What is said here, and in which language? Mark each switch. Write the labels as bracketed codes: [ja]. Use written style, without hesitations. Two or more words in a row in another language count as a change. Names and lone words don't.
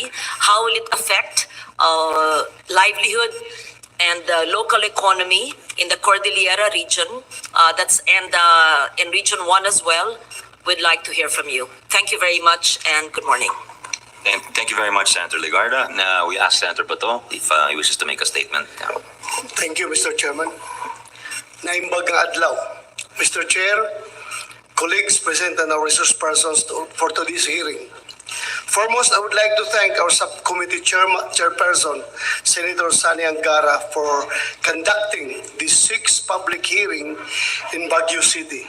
[en] How will it affect livelihood and the local economy in the Cordillera region? And in Region 1 as well. We'd like to hear from you. Thank you very much and good morning. Thank you very much, Senator Legarda. Now we ask Senator Bato if he wishes to make a statement. Thank you, Mr. [ilo] Chairman. Naimbag nga adlaw. [en] Mr. Chair, colleagues present and our resource persons for today's hearing. Foremost, I would like to thank our subcommittee chairperson, Senator Sani Angara, for conducting this sixth public hearing in Baguio City.